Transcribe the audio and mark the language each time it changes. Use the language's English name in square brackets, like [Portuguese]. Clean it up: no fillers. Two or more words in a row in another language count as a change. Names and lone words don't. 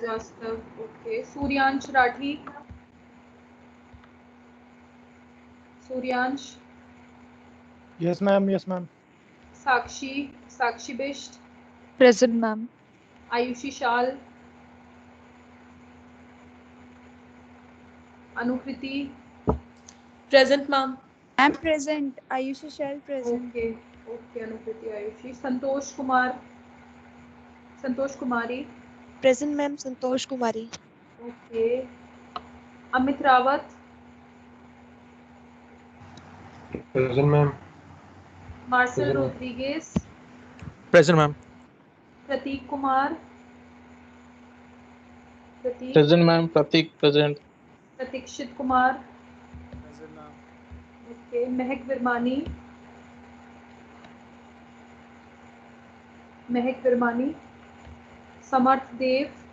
[English] Srivastava, okay, Suryansh Rathi, Suryansh, Yes, ma'am. Yes, ma'am. Sakshi, Sakshi Bisht, Present, ma'am. Ayushi Shal, Anukriti, Present, ma'am. I'm present. Ayushi Shell present. okay, okay, Anukriti, Ayushi, Santosh Kumar, Santosh Kumari, Present, ma'am. Santosh Kumari. okay, Amit Rawat, Present, ma'am. Marcel Present, ma'am. Rodriguez, Present, ma'am. Prateek Kumar, Prateek, Present, ma'am. Pratik present. Pratikshit Kumar, Present, ma'am. okay, Mehak Virmani, Mehak Virmani, Samarth Dev,